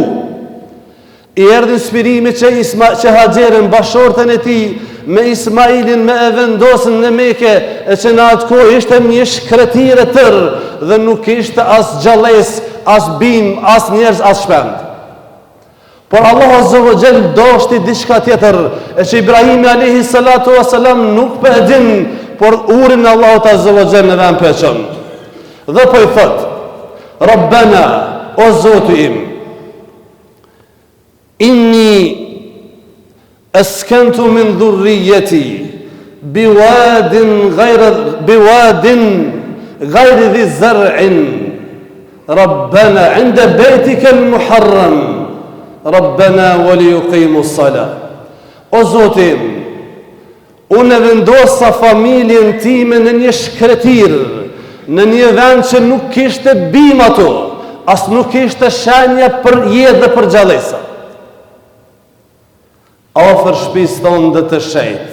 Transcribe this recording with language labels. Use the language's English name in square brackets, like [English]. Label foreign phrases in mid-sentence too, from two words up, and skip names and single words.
[Albanian] I erdhi inspirimi që Haxherën, bashortën e tij, me Ismailin me e vendosën në Mekë, e që në atë kohë ishte një shkretire tërë dhe nuk ishte as gjallës, as bim, as njerëz, as shpend. Por Allah [Arabic] عز وجل [Albanian] doshti diçka tjetër, e që Ibrahimi [Arabic] عليه الصلاة والسلام [Albanian] nuk po e din, por urin e Allahut [Arabic] عز وجل [Albanian] në vend peçon. Dhe po i thot: Rabbana, o Zoti im, [Arabic] إني أسكنت من ذريتي بواد غير ذي زرع ربنا عند بيتك المحرم ربنا وليقيموا الصلاة. [Albanian] O Zoti im, unë vendosa familjen time në një shkretir, në një vend që nuk kishte bim ato, as nuk kishte shenja për jetë dhe për gjallësa. Afër shtëpisë tonë dhe të shejt.